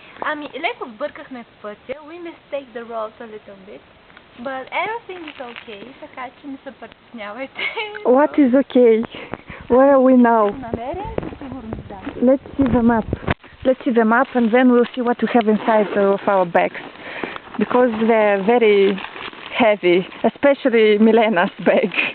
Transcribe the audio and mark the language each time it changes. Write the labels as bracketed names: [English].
[Bulgarian] Ами, леко сбъркахме в пътя. [English] We mistake the roads a little bit. But everything is okay, [Bulgarian] така че не се притеснявайте. [English] What is okay? Where are we now? [Bulgarian] Намерен със сигурност, да. [English] Let's see the map. Let's see the map and then we'll see what we have inside of our bags. Because they're very heavy, especially Milena's bag.